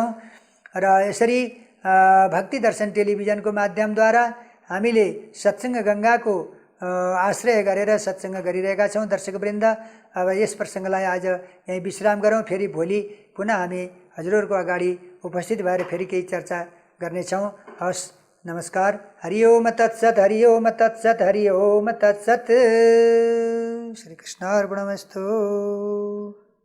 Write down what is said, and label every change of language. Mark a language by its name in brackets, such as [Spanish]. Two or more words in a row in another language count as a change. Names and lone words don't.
[Nepali] र यसरी भक्ति दर्शन टेलिभिजनको माध्यमद्वारा हामीले सत्सङ्ग गङ्गाको आश्रय गरेर सत्सङ्ग गरिरहेका छौँ दर्शकवृन्द। अब यस प्रसङ्गलाई आज यहीँ विश्राम गरौँ। फेरि भोलि पुनः हामी हजुरहरूको अगाडि उपस्थित भएर फेरि केही चर्चा गर्नेछौँ। हस्, नमस्कार। [Sanskrit] हरि ओम तत्सत्, हरि ओम तत्सत्, हरि ओम तत्सत्। श्री कृष्णार्पणमस्तु।